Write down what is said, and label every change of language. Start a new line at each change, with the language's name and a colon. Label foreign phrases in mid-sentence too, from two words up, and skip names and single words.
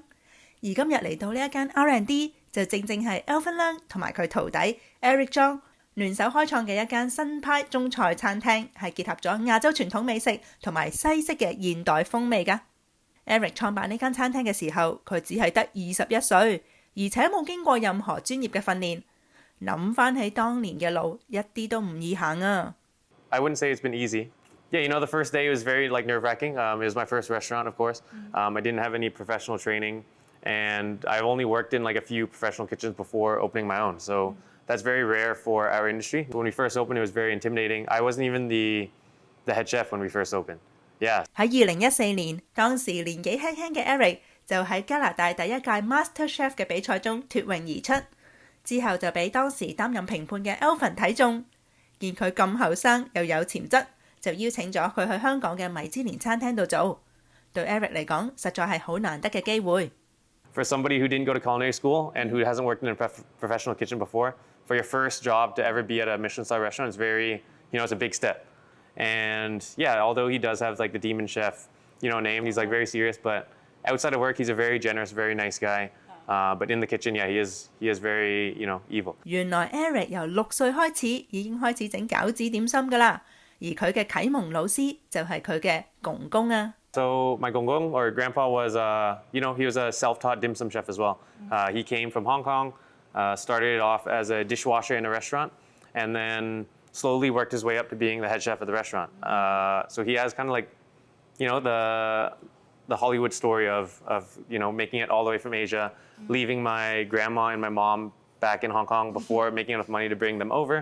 Cantonese: 而今日嚟到呢一間 R&D， 就正係 Alvin 同埋佢徒弟 Eric Chong 聯手開創嘅一間新派中菜餐廳，係結合咗亞洲傳統美食同埋西式嘅現代風味㗎。Eric 創辦呢間餐廳嘅時候，佢只係得21歲，而且冇經過任何專業嘅訓練。諗翻起當年嘅路，一啲都唔易行啊！
English: I wouldn't say it's been easy. Yeah, you know, the first day was very nerve-wracking. It was my first restaurant, of course. I didn't have any professional training. And I've only worked in a few professional kitchens before opening my own. So that's very rare for our industry. When we first opened, it was very intimidating. I wasn't even the head chef when we first opened. Yeah.
Cantonese: 喺 2014年，當時年紀輕輕嘅 Eric 就喺加拿大第一屆 Master Chef 嘅比賽中脫穎而出，之後就俾當時擔任評判嘅 Alvin 睇中，見佢咁後生又有潛質，就邀請咗佢去香港嘅米芝蓮餐廳度做。對 Eric 嚟講，實在係好難得嘅機會。
English: For somebody who didn't go to culinary school and who hasn't worked in a professional kitchen before, for your first job to ever be at a Michelin-star restaurant is very, it's a big step. And yeah, although he does have the demon chef, name, he's very serious, but outside of work, he's a very generous, very nice guy. But in the kitchen, yeah, he is very, evil.
Cantonese: 原來 Eric 由6歲開始已經開始整餃子點心㗎啦，而佢嘅啟蒙老師就係佢嘅公公啊。
English: So my gongong or grandpa was, he was a self-taught dim sum chef as well. He came from Hong Kong, started it off as a dishwasher in a restaurant, and then slowly worked his way up to being the head chef of the restaurant. So he has kind of the Hollywood story of making it all the way from Asia, leaving my grandma and my mom back in Hong Kong before making enough money to bring them over.